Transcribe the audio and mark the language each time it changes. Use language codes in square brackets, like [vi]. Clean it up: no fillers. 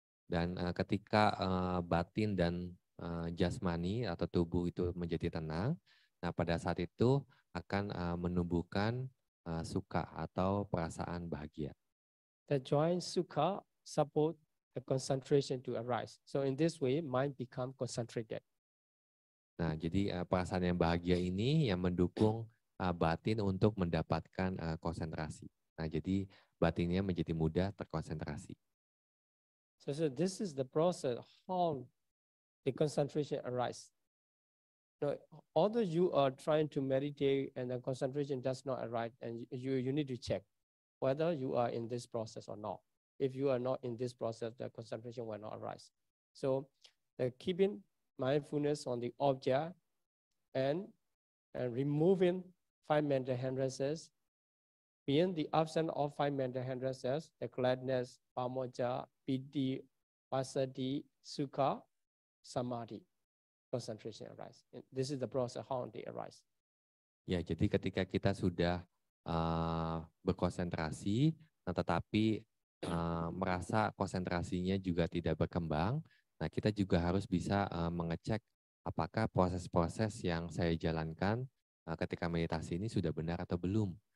[id] Dan ketika batin dan jasmani atau tubuh itu menjadi tenang, nah pada saat itu akan menumbuhkan sukha atau perasaan bahagia. [en] The joint sukha support the concentration to arise. So in this way, mind become concentrated. [id] Nah, jadi perasaan yang bahagia ini yang mendukung batin untuk mendapatkan konsentrasi. Nah, jadi batinnya menjadi mudah terkonsentrasi. [en] So this is the process how the concentration arises. Now, although you are trying to meditate and the concentration does not arise, and you need to check whether you are in this process or not. If you are not in this process, the concentration will not arise. So keeping mindfulness on the object and removing 5 mental hindrances, being the absence of 5 mental hindrances, the gladness, pamoja, piti, passaddhi, sukha, samadhi, concentration arise. This is the process how they arise. [id] Ya, jadi ketika kita sudah berkonsentrasi, tetapi merasa konsentrasinya juga tidak berkembang, nah kita juga harus bisa mengecek apakah proses-proses yang saya jalankan ketika meditasi ini sudah benar atau belum.